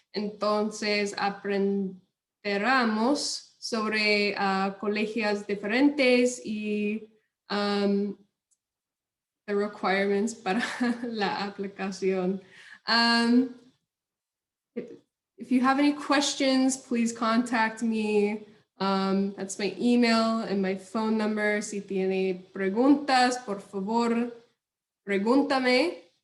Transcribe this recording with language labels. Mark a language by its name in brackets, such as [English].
[Spanish] Entonces aprenderemos sobre colegios diferentes y [English] the requirements [Spanish] para la aplicación. [English] If you have any questions, please contact me. That's my email and my phone number. [Spanish] Si tiene preguntas, por favor, pregúntame.